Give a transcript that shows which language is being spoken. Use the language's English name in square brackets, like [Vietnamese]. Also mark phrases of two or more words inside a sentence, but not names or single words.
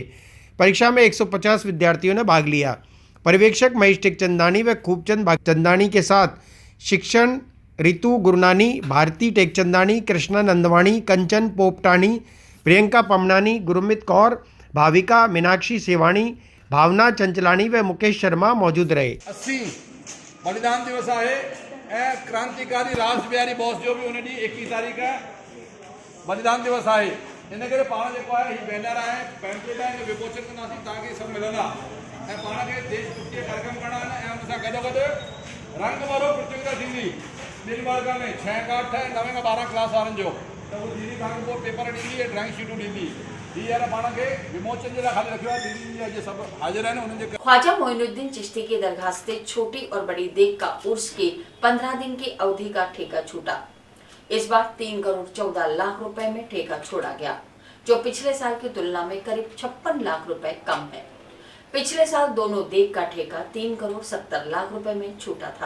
[Hindi] परीक्षा में 150 विद्यार्थियों ने भाग लिया। पर्यवेक्षक महेश टेकचंदानी व खूबचंद चंदानी के साथ शिक्षण रितु गुरनानी, भारती टेकचंदानी, कृष्णा नंदवाणी, कंचन पोपटानी, प्रियंका पमनानी, गुरमीत कौर, भाविका मीनाक्षी सेवाणी, भावना चंचलानी व मुकेश शर्मा मौजूद रहे। 80 बलिदान दिवस है क्रांतिकारी राज बिहारी बोस जो भी उन्हें 21 तारीख है बलिदान दिवस है [Sindhi] इन करे पाण जेको है ही बैनर है पैम्पलेट है विमोचन करना ताकि सब मिलंदा ऐं पाण खे देशभक्ति कार्यक्रम करणा आहिनि ऐं उन सां गॾोगॾु रंग भरो प्रतियोगिता थींदी 2 वर्ग में 6 खां 8 ऐं 9 खां 12 क्लास वारनि जो त उहो दीदी तव्हांखे पोइ पेपर ॾींदी ऐं ड्राइंग शीटूं ॾींदी हीअ यार पाण खे विमोचन जे लाइ खाली रखियो आहे। दीदी अॼु सभु हाज़िर आहिनि उन्हनि जे [Hindi] ख्वाजा मोइनुद्दीन चिश्ती की दरगाह से छोटी और बड़ी देग का उर्स के 15 दिन की अवधि का ठेका छूटा। इस बार 3 करोड़ 14 लाख रुपए में ठेका छोड़ा गया, जो पिछले साल की तुलना में करीब 56 लाख रुपए कम है। पिछले साल दोनों देग का ठेका 3 करोड़ 70 लाख रुपए में छूटा था।